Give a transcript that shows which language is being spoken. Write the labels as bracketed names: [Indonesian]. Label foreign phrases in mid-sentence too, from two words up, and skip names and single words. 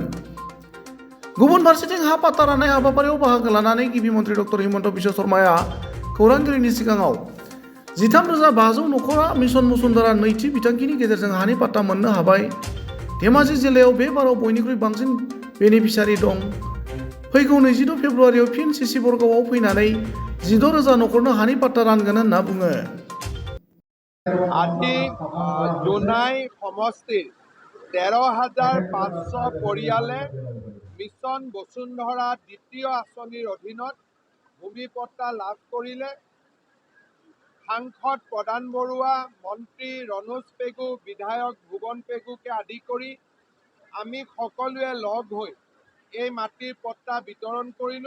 [Bodo] गुबुन फारसेथिं हा पाट्टा राननाय हाबाफारियाव बाहागो लानानै गिबि मन्त्रि डक्टर हिमन्त बिश्व शर्माया खौरांगिरिनि सिगाङाव 13,500 नखरा मिशन वसुंधरा नैथि बिथांखिनि गेजेरजों हानि पाट्टा मोननो हाबाय। धेमाजि जिल्लायाव बे बाराव बयनिख्रुइ बांसिन बेनिफिसियारि दं। फैगौ 22 फेब्रुवारियाव फिन सिसि बरगावआव फैनानै 16,000 नखरनो हानि पाट्टा रानगोन होनना बुङो। [Assamese] আজি জোনাই সমষ্টিৰ 13,500 পৰিয়ালে মিছন বসুন্ধৰা দ্বিতীয় আঁচনিৰ অধীনত ভূমি পট্টা লাভ কৰিলে। সাংসদ প্ৰধান বৰুৱা, মন্ত্ৰী ৰনোজ পেগু, বিধায়ক ভুৱন পেগুকে আদি কৰি আমি সকলোৱে লগ হৈ এই মাটিৰ পট্টা বিতৰণ কৰিলোঁ।